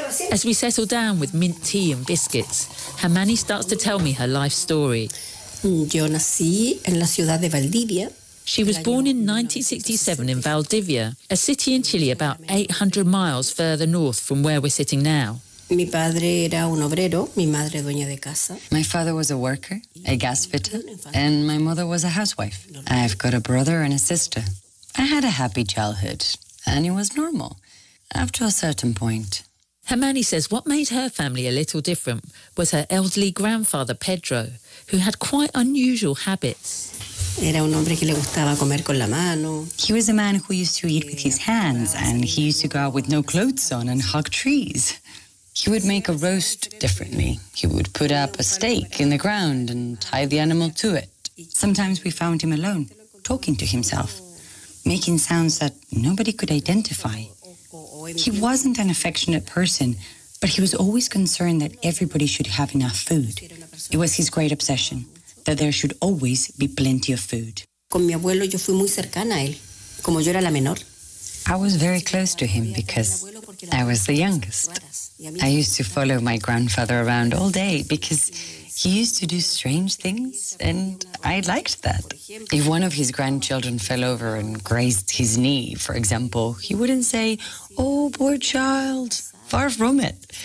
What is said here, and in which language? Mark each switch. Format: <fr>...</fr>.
<en>As we settle down with mint tea and biscuits, Hermani starts to tell me her life story.</en> <es>Yo nací en la ciudad de Valdivia.</es> <en>She was born in 1967 in Valdivia, a city in Chile about 800 miles further north from where we're sitting now.</en> <es>Mi padre era un obrero, mi madre dueña de casa.</es> <en>My father was a worker, a gas fitter, and my mother was a housewife. I've got a brother and a sister. I had a happy childhood, and it was normal, after a certain point. Hermani says what made her family a little different was her elderly grandfather, Pedro, who had quite unusual habits.</en> <es>Era un hombre que le gustaba comer con la mano.</es> <en>He was a man who used to eat with his hands, and he used to go out with no clothes on and hug trees. He would make a roast differently. He would put up a stake in the ground and tie the animal to it. Sometimes we found him alone, talking to himself, making sounds that nobody could identify. He wasn't an affectionate person, but he was always concerned that everybody should have enough food. It was his great obsession, that there should always be plenty of food.</en> <es>Con mi abuelo yo fui muy cercana a él, como yo era la menor.</es> <en>I was very close to him because I was the youngest. I used to follow my grandfather around all day because he used to do strange things, and I liked that. If one of his grandchildren fell over and grazed his knee, for example, he wouldn't say, "Oh, poor child, far from it."</en>